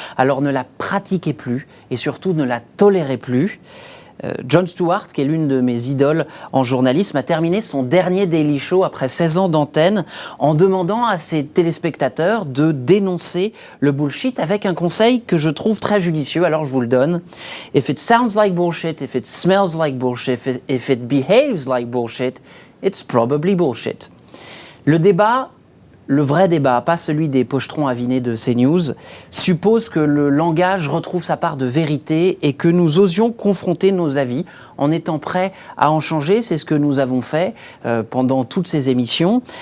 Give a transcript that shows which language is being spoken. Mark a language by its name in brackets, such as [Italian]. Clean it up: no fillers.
[French] Alors ne la pratiquez plus et surtout ne la tolérez plus. Jon Stewart, qui est l'une de mes idoles en journalisme, a terminé son dernier Daily Show après 16 ans d'antenne en demandant à ses téléspectateurs de dénoncer le bullshit avec un conseil que je trouve très judicieux, alors je vous le donne. [English] If it sounds like bullshit, if it smells like bullshit, if it behaves like bullshit, it's probably bullshit. [French] Le débat, le vrai débat, pas celui des pochetrons avinés de CNews, suppose que le langage retrouve sa part de vérité et que nous osions confronter nos avis en étant prêts à en changer. C'est ce que nous avons fait pendant toutes ces émissions.